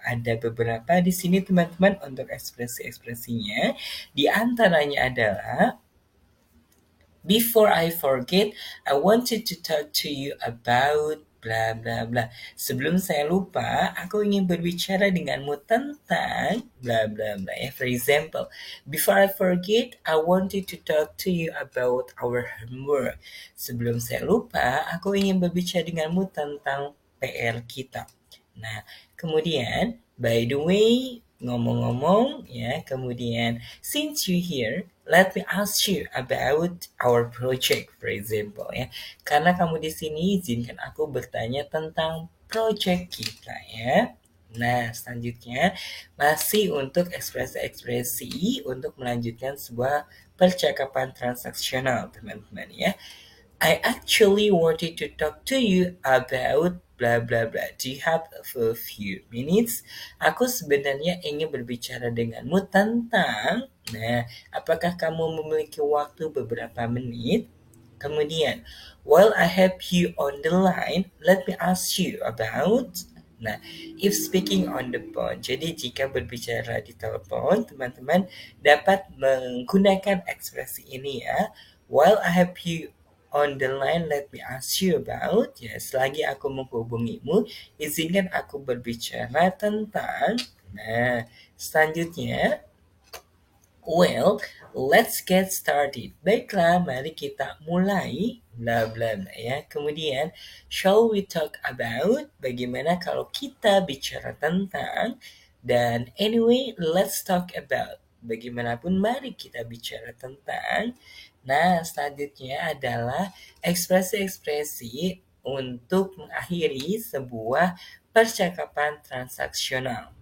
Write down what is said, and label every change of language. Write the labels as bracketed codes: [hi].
[id] Ada beberapa di sini teman-teman untuk ekspresi-ekspresinya. Di antaranya adalah [en] before I forget, I wanted to talk to you about bla bla bla. [id] Sebelum saya lupa, aku ingin berbicara denganmu tentang bla bla bla. [en] For example, before I forget, I wanted to talk to you about our homework. [id] Sebelum saya lupa, aku ingin berbicara denganmu tentang PR kita. [en] Nah, kemudian, by the way, [id] ngomong-ngomong ya, kemudian [en] since you here, let me ask you about our project, for example ya. [id] Karena kamu di sini, izinkan aku bertanya tentang project kita ya. Nah, selanjutnya masih untuk ekspresi-ekspresi untuk melanjutkan sebuah percakapan transaksional, teman-teman ya. [en] I actually wanted to talk to you about blah blah blah. Do you have a few minutes? [id] Aku sebenarnya ingin berbicara denganmu tentang Nah, apakah kamu memiliki waktu beberapa menit? [en] Kemudian, while I have you on the line, let me ask you about. [id] Nah, [en] if speaking on the phone, [id] jadi jika berbicara di telepon, teman-teman dapat menggunakan ekspresi ini ya. [en] While I have you on the line, let me ask you about. [id] Ya, selagi aku menghubungimu, izinkan aku berbicara tentang. Nah, selanjutnya, [en] well, let's get started. [id] Baiklah, mari kita mulai. Bla bla bla ya. Kemudian, [en] shall we talk about? [id] Bagaimana kalau kita bicara tentang? [en] Dan anyway, let's talk about. [id] Bagaimanapun, mari kita bicara tentang. Nah, selanjutnya adalah ekspresi-ekspresi untuk mengakhiri sebuah percakapan transaksional.